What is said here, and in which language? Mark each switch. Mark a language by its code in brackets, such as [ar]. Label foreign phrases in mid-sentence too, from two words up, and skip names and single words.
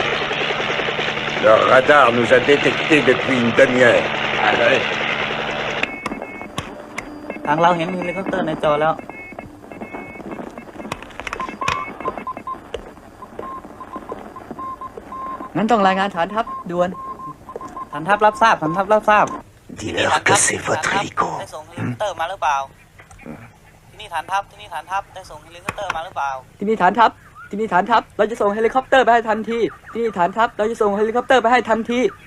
[fr] Leur radar nous a détectés depuis une demi-heure. [th] ทางเราเห็นเฮลิคอปเตอร์ในจอแล้ว [fr] À [th] งั้นต้องรายงานฐานทัพด่วนฐานทัพรับทราบฐานทัพรับทราบ [fr] Dis-leur que c'est votre hélico. [th] ได้ส่งเฮลิคอปเตอร์มาหรือเปล่าที่นี่ฐานทัพที่นี่ฐานทัพได้ส่งเฮลิคอปเตอร์มาหรือเปล่าที่นี่ฐานทัพที่นี่ฐานทัพเราจะส่งเฮลิคอปเตอร์ไปให้ทันทีที่นี่ฐานทัพเราจะส่งเฮลิคอปเตอร์ไปให้ทันที